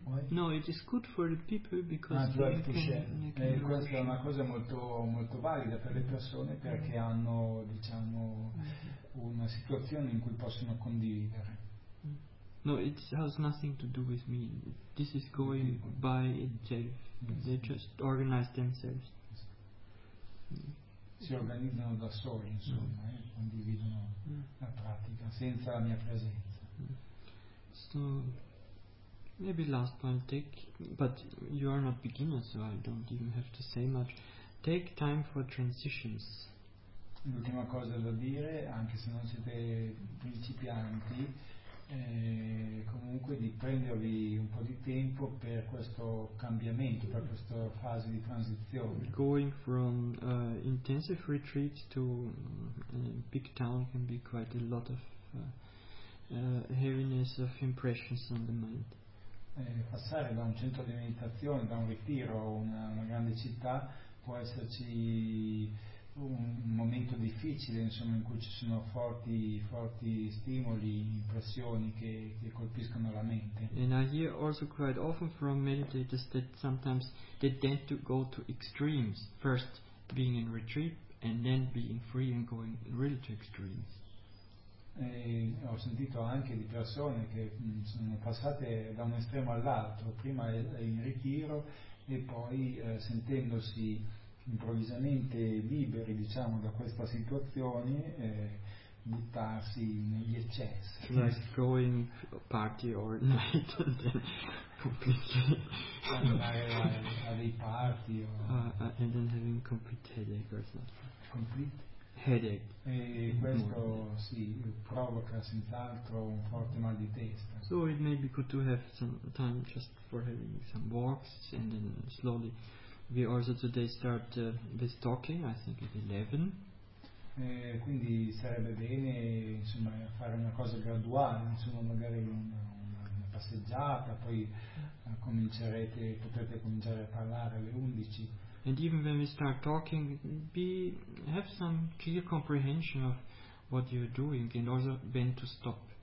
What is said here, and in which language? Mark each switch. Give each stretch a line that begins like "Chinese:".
English: No, it is good for the people because
Italian: questa è una cosa molto molto valida per le persone perché hanno, diciamo, una situazione in cui possono condividere.
English: No, it has nothing to do with me. This is going by itself. They just organize themselves.
Italian: Si organizzano da soli, insomma, condividono la pratica senza la mia presenza.
English: So maybe last point, but you are not beginner, so I don't even have to say much. Take time for transitions.
Italian: L'ultima cosa da dire, anche se non siete principianti, comunque di prendervi un po' di tempo per questo cambiamento, per questa fase di transizione.
English: Going from intensive retreat to big town can be quite a lot of heaviness of impressions on the mind.
Italian: Passare da un centro di meditazione, da un ritiro a una grande città, può esserci un momento difficile, insomma, in cui ci sono forti, forti stimoli, impressioni che colpiscono la mente.
English: And I hear also quite often from meditators that sometimes they tend to go to extremes, first being in retreat and then being free and going really to extremes.
Italian: E ho sentito anche di persone che sono passate da un estremo all'altro, prima in ritiro e poi sentendosi improvvisamente liberi, diciamo, da questa situazione, buttarsi negli eccessi.
English: Like going party or night and then completely
Italian: a dei party o
English: and then having complete headache or something. Complete headache.
Italian: E questo sì, provoca senz'altro un forte mal di testa.
English: So it may be good to have some time just for having some walks and then slowly. We also today start this talking, I think at 11.
Italian: Quindi sarebbe bene, insomma, fare una cosa graduale, insomma, magari una passeggiata, poi potrete cominciare a parlare alle 11.
English: And even when we start talking, have some clear comprehension of what you're doing and also when to stop.